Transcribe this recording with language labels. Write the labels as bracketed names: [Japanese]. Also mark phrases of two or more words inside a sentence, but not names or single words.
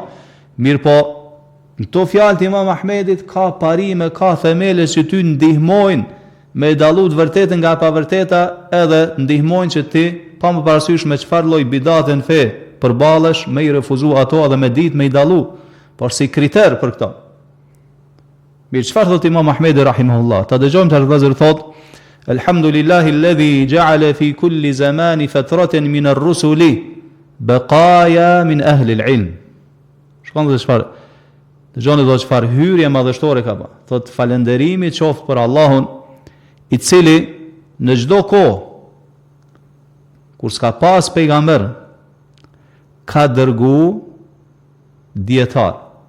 [Albanian] Mirë po në këto fjalë të Imam Ahmedit ka parime, ka themele që ty ndihmojnë me dallu të vërtetën nga e pavërteta, edhe ndihmojnë që ti pa më parasysh me çfarë lloj bidate në fe përballesh me i refuzu ato edhe me ditë me i dallu, por si kriter për këto. Mirë, çfarë thot Imam Ahmedi rahimahullah? Ta dëgjojmë të vëllezër thot: [Arabic] الحمد لله الذي جعل في كل زمان فترة من الرسل بقايا من أهل العلم. [Albanian] Shkon dhe çfarë? Dëgjoni do çfarë hyrje madhështore ka bërë. Thot falënderimi qoftë për Allahun, i cili në çdo kohë kur s'ka pas pejgamber ka dërgu dietar.